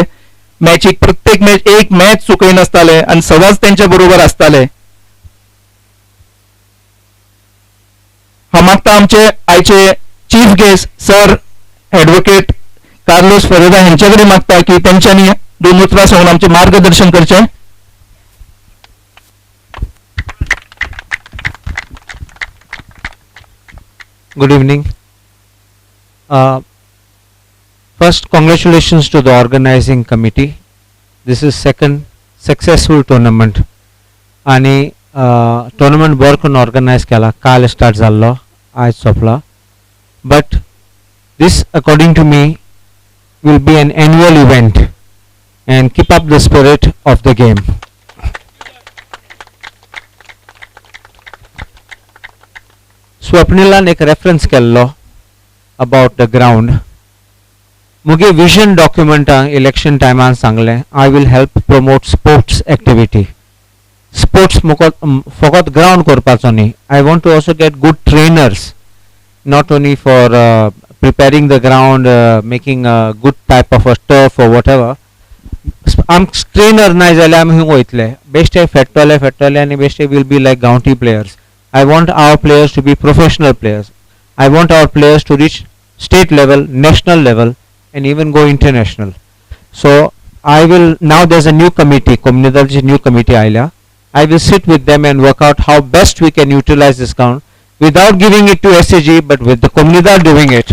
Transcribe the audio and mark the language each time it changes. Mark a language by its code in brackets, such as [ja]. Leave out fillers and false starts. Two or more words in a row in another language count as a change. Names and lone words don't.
[kok] मॅचीक प्रत्येक मॅच एक मॅच चुकयनासताले आनी सदांच तेंच्या बरोबर आसताले. हांव मागता आमचे आयचे चीफ गेस्ट सर ॲडव्होकेट कार्लोस फेरेरा हेंचे कडेन मागता की तेंच्यांनी 2 उतरां सांगून आमचे मार्गदर्शन करचें. [en] Good evening. First, congratulations to the organizing committee. This is second successful tournament. [kok] आणि tournament बरो करून organize केला. काल start जाल्लो आयज सोंपला. [en] But this, according to me, will be an annual event and keep up the spirit of the game. [kok] स्वप्निलान एक रेफरन्स केल्लो [en] about the ground. [kok] मुगे विजन डॉक्युमेंटान इलेक्शन टायमान सांगलें [en] I will help promote sports activity. [kok] स्पोर्ट्स फकत ग्राउंड करपाचो न्ही. [en] I want to also get good trainers not only for preparing the ground making a good type of a turf or whatever. [kok] आमकां ट्रेनर नाय जाल्यार आमी हिंग वयतले बेश्टे फेट्टोले आनी बेश्टे [en] will be like [kok] गांवठी प्लेयर्स. [en] I want our players to be professional players. I want our players to reach state level, national level, and even go international. So I will, now there's a new committee, Comunidad's new committee Aila. I will sit with them and work out how best we can utilize this ground without giving it to SAG, but with the Comunidad doing it.